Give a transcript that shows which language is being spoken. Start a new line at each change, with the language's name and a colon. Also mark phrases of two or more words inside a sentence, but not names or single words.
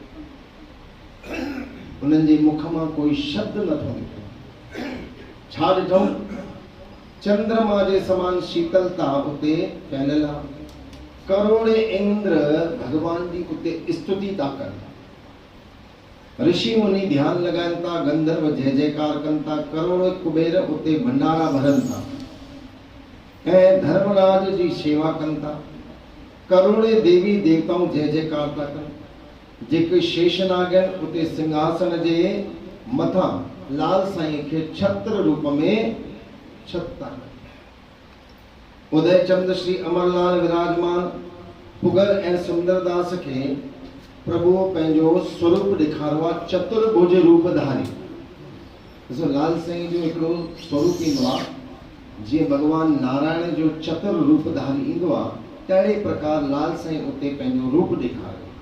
Sindhi: उन्हनि जे मुख मां कोई शब्द नथो निकिरे। छा ॾिठो? चंद्रमा जे समान शीतलता उते फैलियल आहे। करोड़े इंद्र भगवान जी उते स्तुति था कनि। ऋषि मुनि ध्यान लगाइनि था, गंधर्व जय जयकार कनि था, करोड़े कुबेर उते भंडारा भरनि था ऐं धर्मराज जी शेवा कनि था। करोड़े देवी देवताऊं जय जयकार था कनि। जेके शेषनाग आहिनि उते सिंहासन जे मथां लाल साईं खे छत्र रूप में छत्ता। उदय चंद्र श्री अमरलाल विराजमान पुगर ऐं सुंदरदास खे प्रभु पंहिंजो स्वरूप ॾेखारियो आहे, चतुर्भुज रूप धारी। ॾिसो लाल साईं जो हिकिड़ो स्वरूप ईंदो आहे, जीअं भगवान नारायण जो चतुर रूप धारी ईंदो आहे, तहिड़े प्रकार लाल साईं उते पंहिंजो रूप ॾेखारियो।